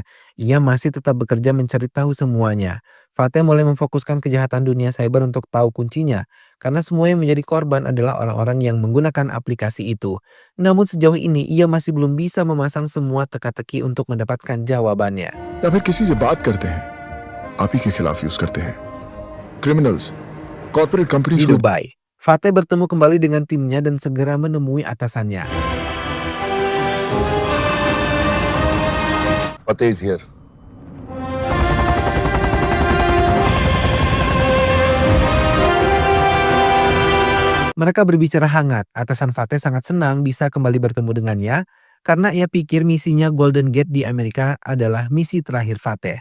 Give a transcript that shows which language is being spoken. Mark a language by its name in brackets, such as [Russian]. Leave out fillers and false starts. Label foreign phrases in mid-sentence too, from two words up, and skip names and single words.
[Indonesian] Ia masih tetap bekerja mencari tahu semuanya. Fateh mulai memfokuskan kejahatan dunia cyber untuk tahu kuncinya, karena semua yang menjadi korban adalah orang-orang yang menggunakan aplikasi itu. Namun sejauh ini ia masih belum bisa memasang semua teka-teki untuk mendapatkan jawabannya. [Hindi] या फिर किसी से बात करते हैं आप ही के खिलाफ यूज करते हैं [English] criminals corporate [Indonesian] Di [Hindi] कंपनीज को [Indonesian] Dubai, Fateh bertemu kembali dengan timnya dan segera menemui atasannya. [English] Fateh is here. [Indonesian] Mereka berbicara hangat. Atasan Fateh sangat senang bisa kembali bertemu dengannya karena ia pikir misinya Golden Gate di Amerika adalah misi terakhir Fateh.